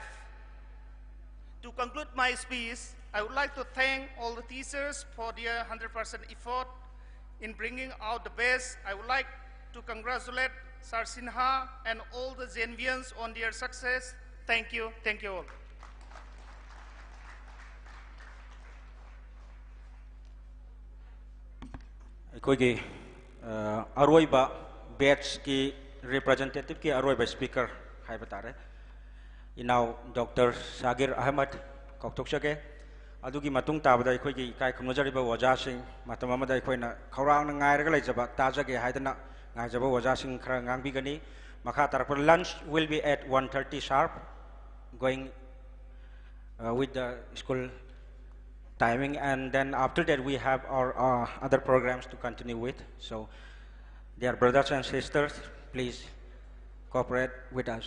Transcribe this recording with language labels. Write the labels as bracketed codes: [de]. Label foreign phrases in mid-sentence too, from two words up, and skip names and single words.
[en] To conclude my speech, I would like to thank all the teachers for their 100% effort in bringing out the best. I would like to congratulate Sir SINHA and all the JNVians on their success. Thank you all. [mni] ꯑꯩꯈꯣꯏꯒꯤ ꯑꯔꯣꯏꯕ ꯕꯦꯠꯁꯀꯤ ꯔꯤꯄ꯭ꯔꯖꯦꯟꯇꯦꯇꯤꯚꯀꯤ ꯑꯔꯣꯏꯕ ꯁ꯭ꯄꯤꯀꯔ ꯍꯥꯏꯕ ꯇꯥꯔꯦ ꯏꯅꯥꯎ ꯗꯣꯛꯇꯔ ꯁꯥꯒꯤꯔ ꯑꯍꯃꯗ ꯀꯧꯊꯣꯛꯆꯒꯦ ꯑꯗꯨꯒꯤ ꯃꯇꯨꯡ ꯇꯥꯕꯗ ꯑꯩꯈꯣꯏꯒꯤ ꯏꯀꯥꯏ ꯈꯨꯝꯅꯖꯔꯤꯕ ꯑꯣꯖꯥꯁꯤꯡ ꯃꯇꯝ ꯑꯃꯗ ꯑꯩꯈꯣꯏꯅ ꯈꯧꯔꯥꯡꯅ ꯉꯥꯏꯔꯒ ꯂꯩꯖꯕ ꯇꯥꯖꯒꯦ ꯍꯥꯏꯗꯅ ꯉꯥꯏꯖꯕ ꯑꯣꯖꯥꯁꯤꯡ ꯈꯔ ꯉꯥꯡꯕꯤꯒꯅꯤ ꯃꯈꯥ ꯇꯥꯔꯛꯄ [en] lunch will be at 1:30 sharp going with the school timing, and then after that we have our other programs to continue with. So dear brothers and sisters, please cooperate with us.